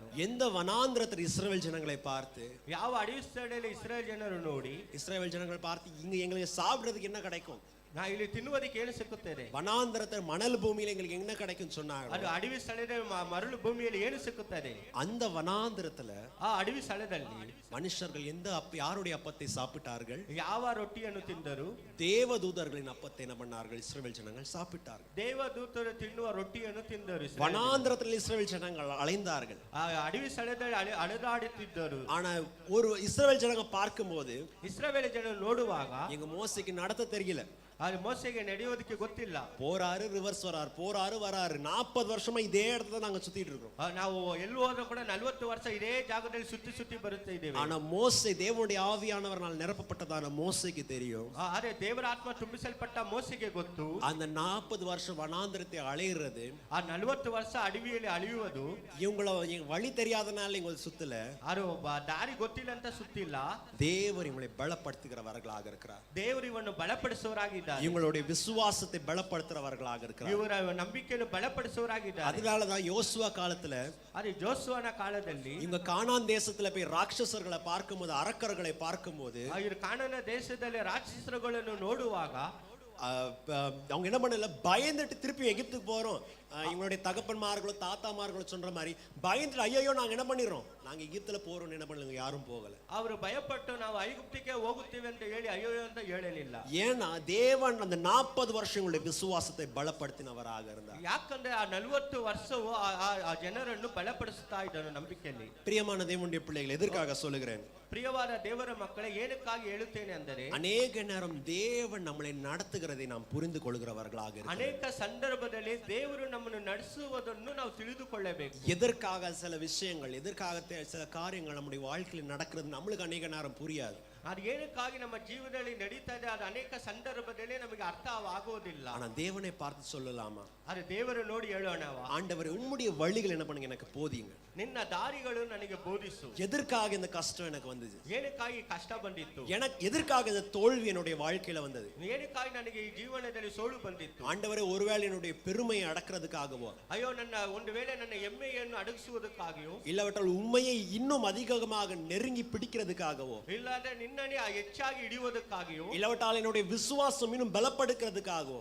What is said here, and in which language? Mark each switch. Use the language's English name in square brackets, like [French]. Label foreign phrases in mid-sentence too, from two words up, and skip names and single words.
[Tamil] எந்த வனாந்திரத்தில் இஸ்ரவேல் ஜனங்களை பார்த்து, [Kannada] ಯಾವ ಅಡವಿ ಸ್ಥಳದಲ್ಲಿ ಇಸ್ರಾಯೇಲ್ ಜನರು ನೋಡಿ, [Tamil] இஸ்ரவேல் ஜனங்கள் பார்த்து இங்க எங்களுக்கு சாப்பிடுறதுக்கு என்ன கிடைக்கும், [Kannada] ನಾ ಇಲ್ಲಿ ತಿನ್ನುವುದಕ್ಕೆ ಏನು ಸಿಕ್ಕುತ್ತದೆ, [Tamil] வனாந்திரத்தில் மணல் பூமியில எங்களுக்கு என்ன கிடைக்கும் சொன்னாங்க. [Kannada] ಅದು ಅಡವಿ ಸ್ಥಳದಲ್ಲಿ ಮರಳು ಭೂಮಿಯಲ್ಲಿ ಏನು ಸಿಕ್ಕುತ್ತದೆ? [Tamil] அந்த வனாந்திரத்துல, [Kannada] ಆ ಅಡವಿ ಸ್ಥಳದಲ್ಲಿ [Tamil] மனுஷர்கள் யாருடைய அப்பத்தை சாப்பிட்டார்கள்? [Kannada] ಯಾವ ರೊಟ್ಟಿಯನ್ನು ತಿಂದರು? [Tamil] தேவதூதர்களின் அப்பத்தை என்ன பண்ணார்கள்? இஸ்ரவேல் ஜனங்கள் சாப்பிட்டார்கள். [Kannada] ದೇವದೂತರು ತಿನ್ನುವ ರೊಟ್ಟಿಯನ್ನು ತಿಂದರು. [Tamil] வனாந்திரத்தில் இஸ்ரவேல் ஜனங்கள் அலைந்தார்கள். [Kannada] ಆ ಅಡವಿ ಸ್ಥಳದಲ್ಲಿ ಅಲೆದಾಡುತ್ತಿದ್ದರು. [Tamil] ஆனா ஒரு இஸ்ரவேல் ஜனங்க பார்க்கும்போது, [Kannada] ಇಸ್ರಾಯೇಲ್ ಜನರು ನೋಡುವಾಗ, [Tamil] எங்க மோசேக்கு நடத்த தெரியல, [Kannada] அது மோசேಗೆ ನಡೆಯೋದಕ್ಕೆ ಗೊತ್ತಿಲ್ಲ. [Tamil] போறாரு, ரிவர்ஸ் வராரு, போறாரு வராரு. 40 வருஷமா இதே இடத்துல நாங்க சுத்திட்டு இருக்கோம். [Kannada] ನಾವು ಎಲ್ಲಿ ಹೋದ್ರೂ ಕೂಡ 40 ವರ್ಷ ಇದೇ ಜಾಗದಲ್ಲಿ ಸುತ್ತಿ ಬರುತ್ತಾ ಇದ್ದೇವೆ. [Tamil] ஆனா மோசே, தேவனுடைய ஆவியானவரால் நிரப்பப்பட்டதான மோசேக்கு தெரியும். [Kannada] ಅದೇ ದೇವರ ಆತ್ಮ ತುಂಬಿಸಲ್ಪಟ್ಟ ಮೋಸೆಗೆ ಗೊತ್ತು. [Tamil] அந்த 40 வருஷம் வனாந்திரத்தை அலையிறது, [Kannada] ಆ 40 ವರ್ಷ ಅಡವಿಯಲ್ಲಿ ಅಳೆಯುವುದು, [Tamil] இவங்கள வழி தெரியாதனால இவங்க சுத்தல, [Kannada] ಅದು ದಾರಿ ಗೊತ್ತಿಲ್ಲ ಅಂತ ಸುತ್ತಿಲ್ಲ. [Tamil] தேவர் இவங்களை பலப்படுத்துகிறவர்களாக இருக்கிறார். [Kannada] ದೇವರು ಇವನ್ನು ಬಲಪಡಿಸುವವರಾಗಿದ್ದಾರೆ. [Tamil] இவங்களுடைய விசுவாசத்தை பலப்படுத்துறவர்களாக இருக்கிறார். [Kannada] ಇವರ ನಂಬಿಕೆಯನ್ನು ಬಲಪಡಿಸುವವರಾಗಿದ್ದಾರೆ. [Tamil] அதனாலதான் யோசுவா காலத்துல, [Kannada] ಅದೇ ಜೋಸುವನ ಕಾಲದಲ್ಲಿ, [Tamil] இவங்க கானான் தேசத்துல போய் ராட்சசர்களை பார்க்கும்போது, அரக்கர்களை பார்க்கும்போது, [Kannada] ಇವರು ಕಾನಾನ ದೇಶದಲ್ಲಿ ರಾಕ್ಷಸರುಗಳನ್ನು ನೋಡುವಾಗ [Tamil] அவங்க என்ன பண்ணல, பயந்துட்டு திருப்பி எகிப்துக்கு போறோம். இவங்களுடைய தகப்பன்மார்களோ தாத்தாமார்களோ சொல்ற மாதிரி பயந்துட்டு, ஐயோ நாங்க என்ன பண்ணிடுறோம், நாங்க எகிப்துல போறோம் என்ன பண்ணல, யாரும் போகல. [Kannada] ಅವರು ಭಯಪಟ್ಟು ನಾವು ಐಗುಪ್ತಿಗೆ ಹೋಗುತ್ತೇವೆ ಅಂತ ಹೇಳಿ ಅಯ್ಯೋ ಅಂತ ಹೇಳಲಿಲ್ಲ. [Tamil] ஏன்னா தேவன் அந்த 40 வருஷங்களுடைய விசுவாசத்தை பலப்படுத்தினவராக இருந்தார். [Kannada] ಯಾಕಂದ್ರೆ ಆ 40 ವರ್ಷವು ಆ ಜನರನ್ನು ಬಲಪಡಿಸುತ್ತಾ ಇದ್ದನು ನಂಬಿಕೆಯಲ್ಲಿ. [Tamil] பிரியமான தேவனுடைய பிள்ளைகள், எதற்காக சொல்லுகிறேன்? [Kannada] ಪ್ರಿಯವಾದ ದೇವರ ಮಕ್ಕಳೇ, ಏನಕ್ಕಾಗಿ ಹೇಳುತ್ತೇನೆ ಅಂದರೆ, [Tamil] அநேக நேரம் தேவன் நம்மளை நடத்துகிறதை நாம் புரிந்து கொள்கிறவர்களாக இருக்கிறோம். [Kannada] ಅನೇಕ ಸಂದರ್ಭದಲ್ಲಿ ದೇವರು ನಮ್ಮನ್ನು ನಡೆಸುವುದನ್ನು ನಾವು ತಿಳಿದುಕೊಳ್ಳಬೇಕು. [Tamil] எதற்காக சில விஷயங்கள், எதற்காக சில காரியங்கள் நம்முடைய வாழ்க்கையில் நடக்கிறது நம்மளுக்கு அநேக நேரம் புரியாது. [Kannada] ಅದು ಏನಕ್ಕಾಗಿ ನಮ್ಮ ಜೀವನದಲ್ಲಿ ನಡೀತಾ ಇದೆ ಅದು ಅನೇಕ ಸಂದರ್ಭದಲ್ಲಿ ನಮಗೆ ಅರ್ಥವಾಗುವುದಿಲ್ಲ. [Tamil] ஆனா தேவனை பார்த்து சொல்லலாமா? [Kannada] ಅದು ದೇವರು ನೋಡಿ ಹೇಳೋಣವಾ, [Tamil] ஆண்டவரே உம்முடைய வழிகள் என்ன பண்ணுங்க எனக்கு போதிங்க. [Kannada] ನಿನ್ನ ದಾರಿಗಳು ನನಗೆ ಬೋಧಿಸು. [Tamil] எதற்காக இந்த கஷ்டம் எனக்கு வந்தது? [Kannada] ಏನಕ್ಕಾಗಿ ಕಷ್ಟ ಬಂದಿತ್ತು? [Tamil] எனக்கு எதற்காக இந்த தோல்வி என்னுடைய வாழ்க்கையில வந்தது? [Kannada] ಏನಕ್ಕಾಗಿ ನನಗೆ ಈ ಜೀವನದಲ್ಲಿ ಸೋಲು ಬಂದಿತ್ತು? [Tamil] ஆண்டவரே ஒருவேளை என்னுடைய பெருமையை அடக்கிறதுக்காகவோ, [Kannada] ಅಯ್ಯೋ ನನ್ನ ಒಂದು ವೇಳೆ ನನ್ನ ಹೆಮ್ಮೆಯನ್ನು ಅಡಗಿಸುವುದಕ್ಕಾಗಿಯೋ, [Tamil] இல்லாவிட்டால் உண்மையை இன்னும் அதிகமாக நெருங்கி பிடிக்கிறதுக்காகவோ, [Kannada] ಇಲ್ಲಾಂದ್ರೆ ನಿನ್ನನ್ನು ಹೆಚ್ಚಾಗಿ ಹಿಡಿಯುವುದಕ್ಕಾಗಿಯೋ, [Tamil] இல்லாவிட்டால் என்னுடைய விசுவாசம் இன்னும் பலப்படுத்துறதுக்காகவோ,